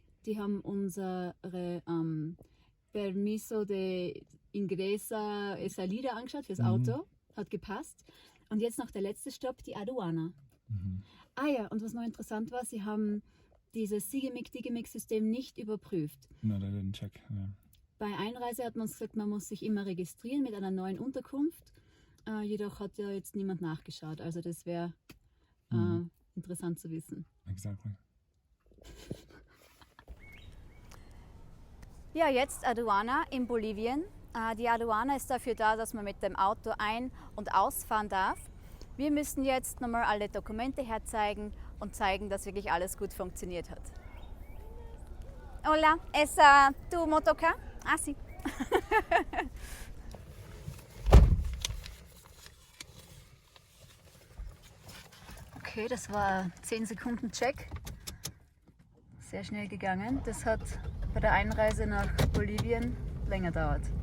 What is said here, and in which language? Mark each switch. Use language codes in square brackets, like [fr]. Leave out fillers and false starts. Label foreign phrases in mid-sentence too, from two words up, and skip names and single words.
[de] Die haben unsere [es] Permiso de Ingresa y Salida [de] angeschaut fürs Auto. Hat gepasst. Und jetzt noch der letzte Stopp, die Aduana. Ah ja, und was noch interessant war, sie haben dieses Sigimig-Digimig-System nicht überprüft. [en] No, they didn't check. Yeah. [de] Bei Einreise hat man gesagt, man muss sich immer registrieren mit einer neuen Unterkunft. Jedoch hat ja jetzt niemand nachgeschaut. Also das wäre interessant zu wissen. Exactly. Ja, jetzt Aduana in Bolivien. Die Aduana ist dafür da, dass man mit dem Auto ein- und ausfahren darf. Wir müssen jetzt nochmal alle Dokumente herzeigen und zeigen, dass wirklich alles gut funktioniert hat. [es] Hola, ¿es tu motocar? Ah, sí. [de] Okay, das war 10 Sekunden Check. Sehr schnell gegangen. Das hat bei der Einreise nach Bolivien länger dauert.